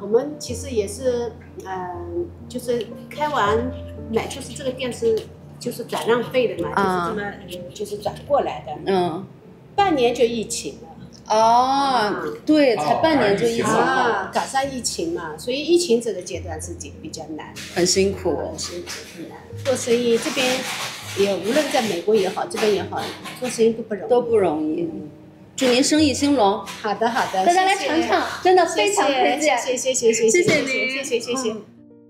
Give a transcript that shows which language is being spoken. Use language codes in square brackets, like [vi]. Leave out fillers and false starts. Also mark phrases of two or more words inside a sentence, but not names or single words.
[zh] 我們其實也是，就是開完就是這個店是就是轉讓費的嘛，就是這麼就是轉過來的。半年就疫情了。對，才半年就疫情了。趕上疫情嘛，所以疫情這個階段是比較難，很辛苦，很難。做生意這邊也無論在美國也好，這邊也好，做生意都不容易。祝您生意興隆。好的，大家來嘗嘗，真的非常推薦。謝謝您，謝謝。